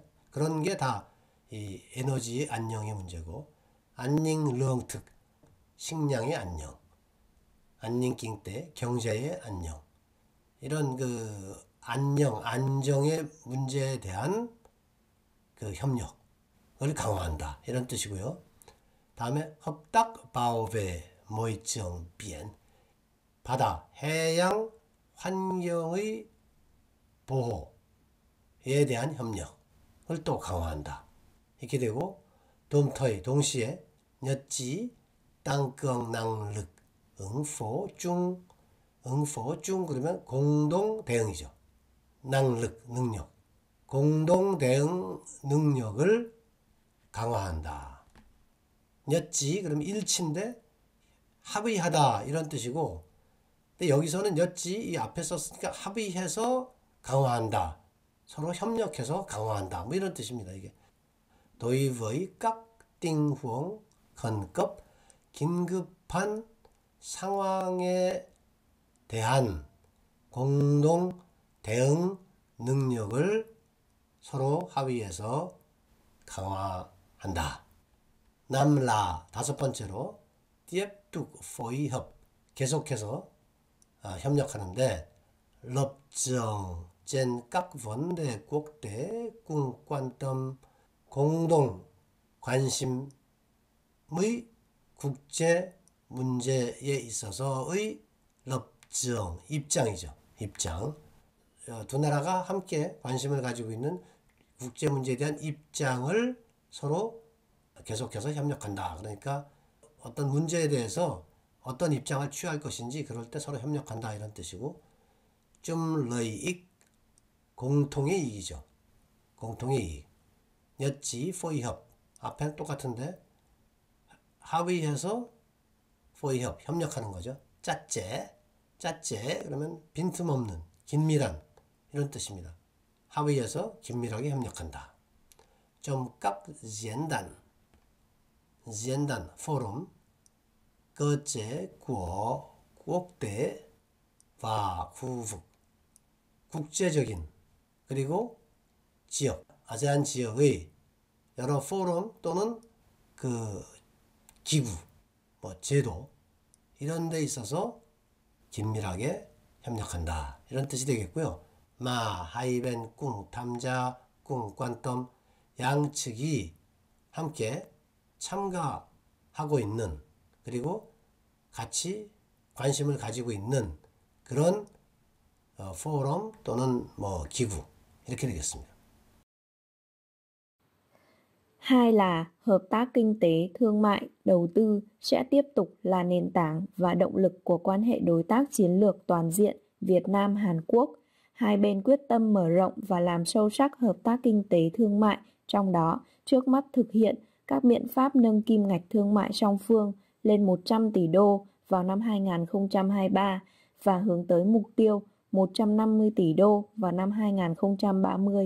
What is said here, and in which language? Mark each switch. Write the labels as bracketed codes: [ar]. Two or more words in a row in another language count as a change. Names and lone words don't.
[ko] 그런 게 다 이 에너지의 안녕의 문제고 안닝렁특 식량의 안녕, 안닝킹때 경제의 안녕 이런 그 안녕, 안정의 문제에 대한 그 협력을 강화한다 이런 뜻이고요. 다음에 [vi] hợp tác bảo vệ môi trường biển [ko] 바다, 해양 환경의 보호에 대한 협력을 또 강화한다. 이렇게 되고 동터이 동시에 엿지 땅경 [vi] năng lực [ko] 응포중 그러면 공동 대응이죠. [vi] năng lực [ko] 능력 공동 대응 능력을 강화한다. 엿지 그러면 일치인데 합의하다 이런 뜻이고 근데 여기서는 엿지 이 앞에 썼으니까 합의해서 강화한다. 서로 협력해서 강화한다. 뭐 이런 뜻입니다. 이게 [vi] đối với các tình huống khẩn cấp [ko] 긴급한 상황에 대한 공동 대응 능력을 서로 합의해서 강화한다. 한다. 남라 다섯 번째로 [vi] tiếp tục phối hợp [ko] 계속해서 협력하는데 [vi] lập trường trên các vấn đề quốc tế cùng quan tâm [ko] 공동 관심의 국제 문제에 있어서의 [vi] lập trường [ko] 입장이죠. 입장. 두 나라가 함께 관심을 가지고 있는 국제 문제에 대한 입장을 서로 계속해서 협력한다. 그러니까 어떤 문제에 대해서 어떤 입장을 취할 것인지 그럴 때 서로 협력한다 이런 뜻이고 좀 [vi] lợi ích [ko] 공통의 이익이죠. 공통의 이익. 였지 포이협 앞에는 똑같은데 합의해서 포이협 협력하는 거죠. 짰제 그러면 빈틈없는 긴밀한 이런 뜻입니다. 합의해서 긴밀하게 협력한다. 좀 [vi] các diễn đàn forum cơ chế của quốc tế và khu vực [ko] 국제적인 그리고 지역 아세안 지역의 여러 포럼 또는 그 기구 제도 이런 데 있어서 긴밀하게 협력한다 이런 뜻이 되겠고요. 마 [vi] hai bên cùng tham gia cùng [ko] 관점 양측이 함께 참가하고 있는 그리고 같이 관심을 가지고 있는 그런 포럼 또는 기구 이렇게 되겠습니다. [vi] Hai là hợp tác kinh tế, thương mại, đầu tư sẽ tiếp tục là nền tảng và động lực của quan hệ đối tác chiến lược toàn diện Việt Nam-Hàn Quốc. Hai bên quyết tâm mở rộng và làm sâu sắc hợp tác kinh tế thương mại, trong đó trước mắt thực hiện các biện pháp nâng kim ngạch thương mại song phương lên 100 tỷ đô vào năm 2023 và hướng tới mục tiêu 150 tỷ đô vào năm 2030.